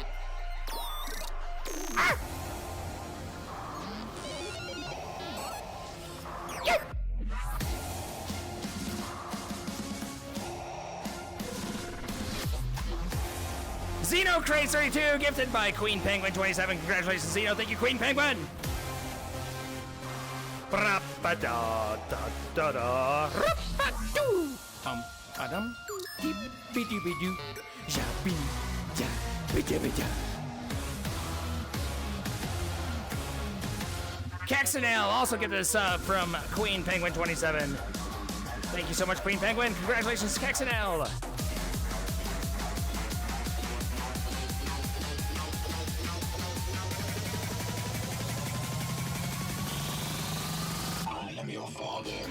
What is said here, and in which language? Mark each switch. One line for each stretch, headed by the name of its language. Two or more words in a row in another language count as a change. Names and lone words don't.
English: Ah! Yeah! Xeno Crate 32, gifted by Queen Penguin 27. Congratulations, Xeno. Thank you, Queen Penguin. Ba-da-ba-da-da-da-da. Rup-ba-doo. Ba-dum. Dee-be-doo-be-doo. Ja-be-ja-be-da-be-da. Caxanel also gifted a sub from Queen Penguin 27. Thank you so much, Queen Penguin. Congratulations, Caxanel. I am your father.